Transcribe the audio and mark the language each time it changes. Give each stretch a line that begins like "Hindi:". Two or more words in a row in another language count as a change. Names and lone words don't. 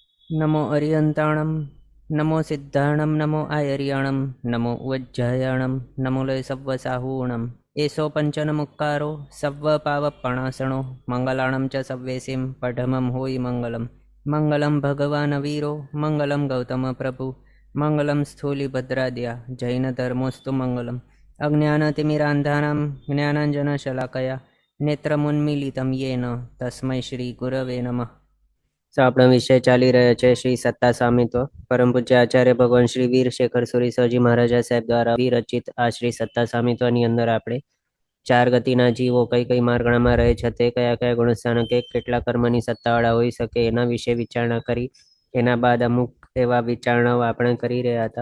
Prakrit languages: नमो अरियन्ताणं नमो सिद्धाणं नमो आयर्याणं नमो उज्जयाणं नमो लय सव्वसाहूणम् एषो पञ्चनमुक्कारो सव्वपावपणासणो मङ्गलाणं च सव्वेसिं पठमं होयि मङ्गलं
Sanskrit: मङ्गलं भगवान् वीरो मङ्गलं गौतमप्रभु मङ्गलं स्थूलिभद्राद्या जैनधर्मोऽस्तु मङ्गलम् अज्ञानतिमिरान्धानां ज्ञानाञ्जनशलाकया नेत्रमुन्मीलितं येन तस्मै श्रीगुरवे नमः।
Gujarati: આપણો વિષય ચાલી રહ્યો છે શ્રી સત્તા સામિત્વ પરમ પૂજ્ય આચાર્ય ભગવાન શ્રી વીર શેખર સુરી સજી મહારાજા સાહેબ દ્વારા વિરચિત આ શ્રી સત્તા સામિત્વની અંદર આપણે ચાર ગતિના જીવો કઈ કઈ માર્ગણામાં રહે છે તે કયા કયા ગુણસ્થાનકે કેટલા કર્મની સત્તાવાળા હોઈ શકે એના વિશે વિચારણા કરી એના બાદ અમુક એવા વિચારણાઓ આપણે કરી રહ્યા હતા।